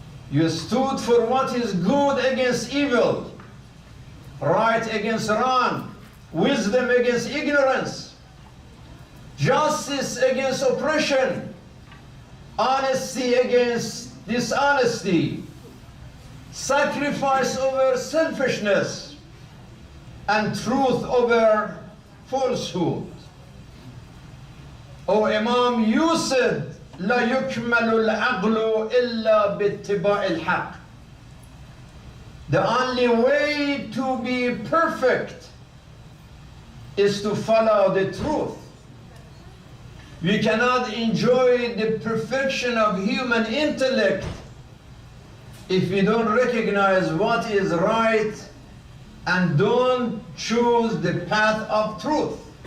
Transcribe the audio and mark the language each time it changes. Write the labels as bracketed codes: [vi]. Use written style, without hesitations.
[en] You stood for what is good against evil, right against wrong, wisdom against ignorance, justice against oppression, honesty against dishonesty, sacrifice over selfishness, and truth over falsehood. O Imam, you said, [ar] لا يكمل العقل إلا باتباع الحق. [en] The only way to be perfect is to follow the truth. We cannot enjoy the perfection of human intellect if we don't recognize what is right and don't choose the path of truth.